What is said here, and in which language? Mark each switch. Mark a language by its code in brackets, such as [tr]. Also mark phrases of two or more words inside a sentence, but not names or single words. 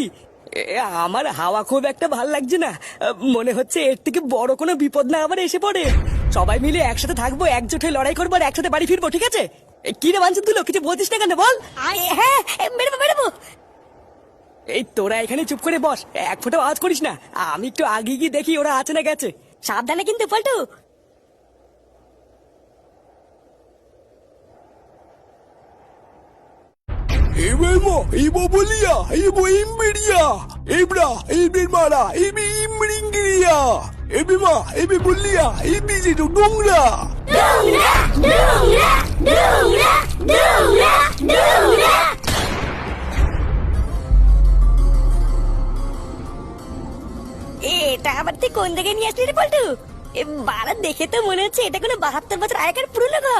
[bn] আমার হাওয়া খুব একটা ভাল লাগছে না, মনে হচ্ছে এর থেকে বড় কোনো বিপদ না আবার এসে পড়ে। সবাই মিলে একসাথে থাকবো, একজোট হয়ে লড়াই করবো আর একসাথে বাড়ি ফিরবো, ঠিক আছে? কি রে মানছিস তুলো, কিছু বলছিস না কেন বল? হ্যাঁ বেরোবো। এই তোরা এখানে চুপ করে বস, এক ফোঁটা আওয়াজ করিস না, আমি একটু আগে গিয়ে দেখি ওরা আছে না গেছে। সাবধানে কিন্তু পল্টু। Ebelmo, Ebo Bolia, Ebo Imberia, Ebra, Ebelmara, Ebi Imringiria, Ebima, Ebe Bolia, Ebi Zidu Dungra. এটা আবার তুই কোন দিকে নিয়ে আসলি রে পল্টু? বাড়া দেখে তো মনে হচ্ছে এটা কোনো 72 বছর আগেকার পুরনো ঘর।